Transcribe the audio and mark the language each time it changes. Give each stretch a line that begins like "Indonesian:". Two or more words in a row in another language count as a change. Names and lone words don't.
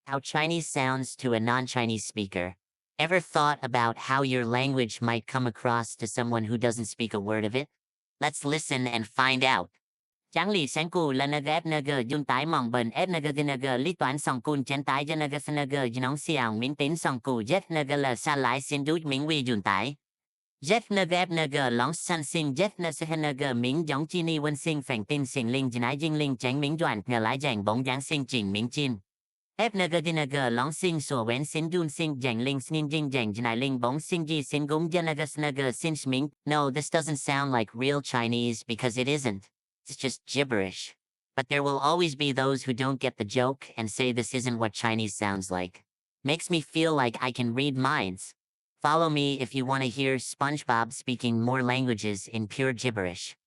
English: How Chinese sounds to a non-Chinese speaker. Ever thought about how your language might come across to someone who doesn't speak a word of it? Let's listen and find out. Chẳng lì sáng cù là nơ ghép nơ gờ dung tái mong bần ép nơ gờ ghi nơ gờ lý toán song cùn chén tái cho nơ gờ sân nơ gờ nóng xiang miễn tín song cù jet nơ gờ là xa lái xin đút miễn quy dung tái. Jet nơ ghép nơ gờ lóng san xin jet nơ sơ nơ gờ miễn giống chi ni quân sinh phèn tin xin linh chân ái dinh linh tránh miễn đoàn ngờ lái dành bóng dáng sinh trình miễn chin. FNG long sing so when sin dun sing jang ling snin jing jang janai ling bong sing ji sin gum janaga snaga sin shming. No, this doesn't sound like real Chinese because it isn't. It's just gibberish. But there will always be those who don't get the joke and say this isn't what Chinese sounds like. Makes me feel like I can read minds. Follow me if you want to hear SpongeBob speaking more languages in pure gibberish.